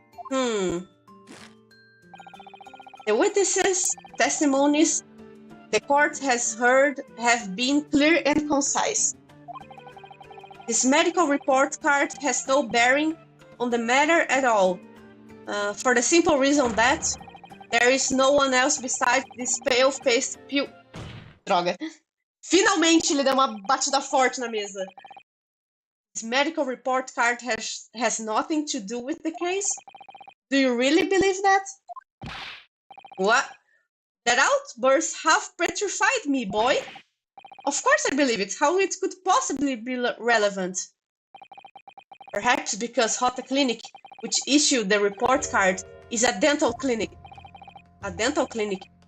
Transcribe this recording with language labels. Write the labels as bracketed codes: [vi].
[en] The witnesses' testimonies the court has heard have been clear and concise. This medical report card has no bearing on the matter at all, for the simple reason that there is no one else besides this pale-faced Droga. [pt] Finalmente ele deu uma batida forte na mesa. [en] This medical report card has nothing to do with the case? Do you really believe that? What? That outburst half petrified me, boy. Of course I believe it. How it could possibly be relevant? Perhaps because Hota Clinic, which issued the report card, is a dental clinic. A dental clinic?